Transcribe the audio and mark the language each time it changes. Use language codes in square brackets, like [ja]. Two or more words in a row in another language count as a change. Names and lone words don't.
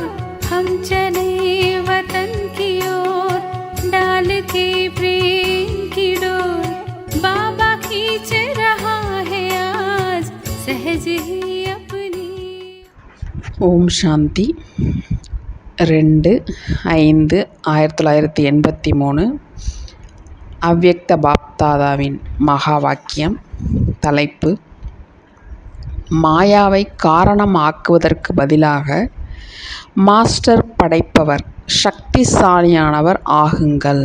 [hi] हम चले वतन की ओर डाल के प्रेम की डोर। बाबा खींच रहा है आज सहज ही अपनी। [ta] ஓம் சாந்தி 2/5/1983 அவ்யக்த பாப்தாதாவின் மகா வாக்கியம். தலைப்பு: மாயாவை காரணம் ஆக்குவதற்கு பதிலாக மாஸ்டர் படைப்பவர் சக்திசாலியானவர் ஆகுங்கள்.